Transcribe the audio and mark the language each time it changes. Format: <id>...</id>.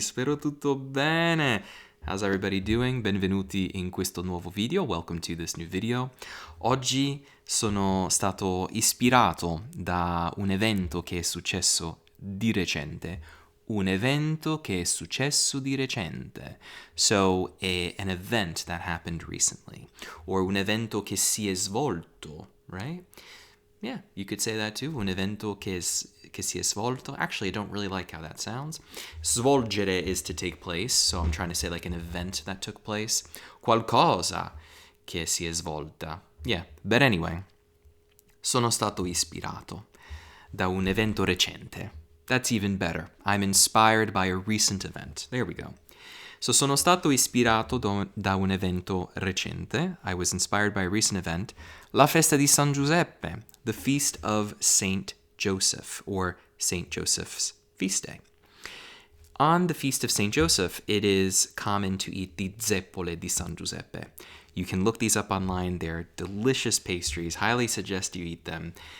<it>Spero tutto bene.</it> <en>How's everybody doing?</en> <it>Benvenuti in questo nuovo video.</it> <en>Welcome to this new video.</en> <it>Oggi sono stato ispirato da un evento che è successo di recente. Un evento che è successo di recente.</it> <en>So, an event that happened recently.</en> <it>Or un evento che si è svolto,</it> <en>right? Yeah, you could say that too.</en> <it>Un evento che si è svolto.</it> <en>Actually, I don't really like how that sounds. Svolgere is to take place, so I'm trying to say like an event that took place.</en> <it>Qualcosa che si è svolta.</it> <en>Yeah, but anyway,</en> <it>sono stato ispirato da un evento recente.</it> <en>That's even better. I'm inspired by a recent event. There we go.</en> <it>So sono stato ispirato da un evento recente.</it> <en>I was inspired by a recent event. La Festa di San Giuseppe, the feast of Saint Joseph, or Saint Joseph's feast day. On the feast of Saint Joseph, it is common to eat the zeppole di San Giuseppe. You can look these up online. They're delicious pastries. Highly suggest you eat them.</en>